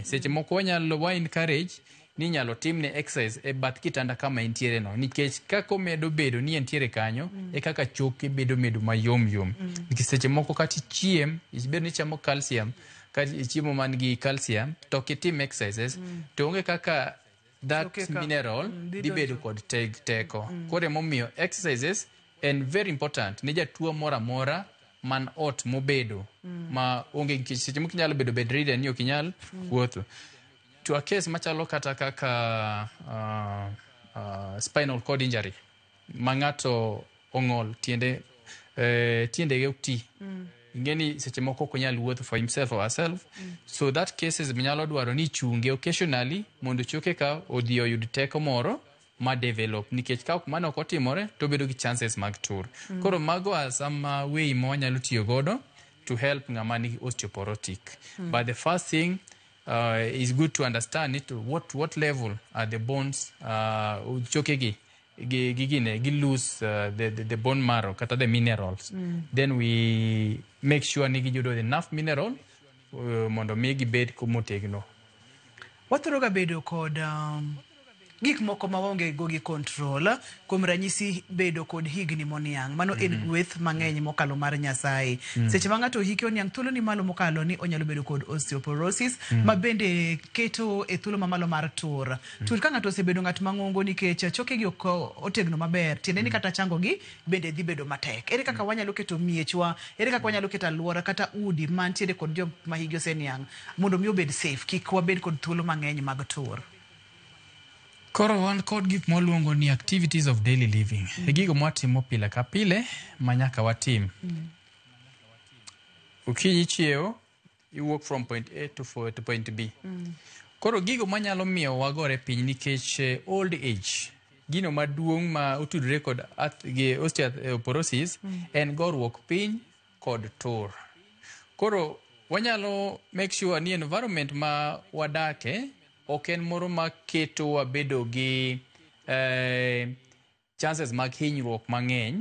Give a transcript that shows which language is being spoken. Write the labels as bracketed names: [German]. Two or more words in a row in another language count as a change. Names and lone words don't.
[Luo (Kenya and Tanzania)] Seche moko wanyalo encourage ni nyalo timne exercise e bath kitanda kama entiere no, nikech kako medo bedo ni entiere kanyo e kaka choke bedo mayom. Nikech seche moko kati chiem isbedo ni chamo calcium, kati chiemo man gi calcium to kitim exercises to onge kaka that mineral di bedo kod teko. Kore momiyo [English] exercises and very important [Luo (Kenya and Tanzania)] ne jatuo mora man ot mobedo ma onge seche moko nyalo bedo bedridden ni ok nyal wuotho. To a case machalo kata kaka [English] spinal cord injury [Luo (Kenya and Tanzania)] ma ng'ato ong'ol tiende ge okti. Ngeni seche moko ok nyal wuotho [English] for himself or herself. So that cases [Luo (Kenya and Tanzania)] nyalo dwaro ni chunge occasionally mondo choke ka odhi oyud teko moro ma develop, nikech ka mano ok otimore to bedo gi chances mag tur. Koro mago [English] are some way [Luo (Kenya and Tanzania)] mo nyalo tiyo godo [English] to help [Luo (Kenya and Tanzania)] ng'ama ni osteoporotic. [English] But the first thing is good to understand it, what level are the bones [Luo (Kenya and Tanzania)] choke gi [English] lose the bone marrow kata the minerals. [Luo (Kenya and Tanzania)] Then we make sure ni giyudo [English] enough mineral [Luo (Kenya and Tanzania)] mondo mi gibed motegno. Wathoro ga bedo kod gik moko ma waonge go gi control, kuom ranyisi bedo kod higni moniang'. Mano en gweth mang'eny mokalo mar Nyasaye. Seche ma ng'ato hike oniang' thuolo ni malo mokalo ni onyalo bedo kod osteoporosis ma bende keto e thuolo mamalo mar tur. Tur ka ng'ato osebedo ng'at mang'ongo nikech choke gi ok otegno maber, tiende ni kata chango gi bende dhi bedo matek. Ere kaka wanyalo keto miechwa, ere kaka wanyalo keto alwora kata udi mantiere kod joma higi oseniang' mondo mi obed safe, kik wabed kod thuolo mang'eny mag tur. Koro wan kod gik moluongo ni [English] activities of daily living. [Luo (Kenya and Tanzania)] Gigo mwatimo pile ka pile manyaka watim. Ukinyi chiewo, [English] you walk from point A to point B. [Luo (Kenya and Tanzania)] Koro gigo manyalo miyo wagore piny nikech old age, gino maduong' ma utudre kod osteoporosis en goruok piny kod tur. Koro wanyalo [English] make sure [Luo (Kenya and Tanzania)] ni environment ma wadake ok en moro ma keto wabedo gi chances mag hinyruok mang'eny.